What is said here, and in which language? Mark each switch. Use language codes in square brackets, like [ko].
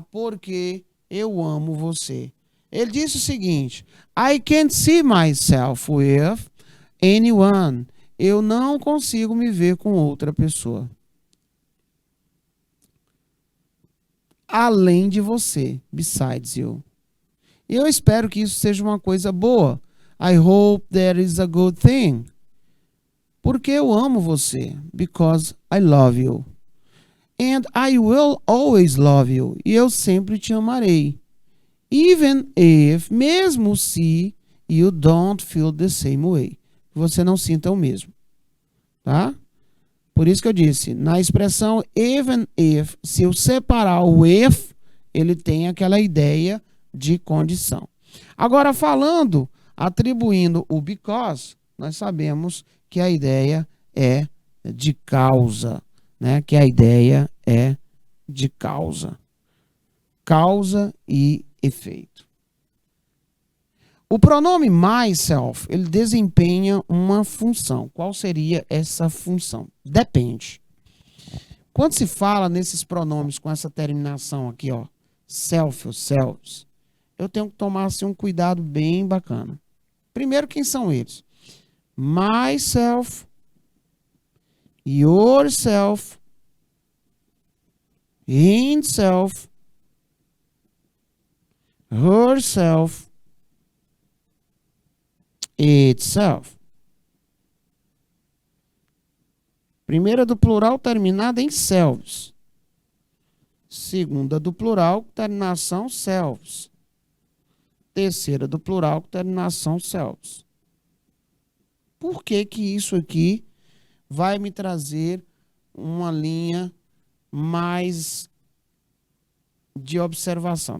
[pt] Porque eu amo você. Ele disse o seguinte, [en] I can't see myself with anyone. [pt] Eu não consigo me ver com outra pessoa. Além de você, [en] besides you. [pt] Eu espero que isso seja uma coisa boa. [en] I hope that is a good thing. [pt] Porque eu amo você. [en] Because I love you. And I will always love you. [pt] E eu sempre te amarei. [en] Even if, [pt] mesmo se, [en] you don't feel the same way. [pt] Você não sinta o mesmo. Tá? Por isso que eu disse, na expressão even if, se eu separar o if, ele tem aquela ideia de condição. Agora, falando, atribuindo o because, nós sabemos que a ideia é de causa, né? Que a ideia é de causa. Causa e efeito. O pronome myself, ele desempenha uma função. Qual seria essa função? Depende. Quando se fala nesses pronomes com essa terminação aqui, ó, self ou selves, eu tenho que tomar assim, um cuidado bem bacana. Primeiro, quem são eles? [en] Myself, yourself, himself, herself, itself. [pt] Primeira do plural terminada em selves. Segunda do plural, terminação selves. Terceira do plural, terminação selves. Por que que isso aqui vai me trazer uma linha mais de observação?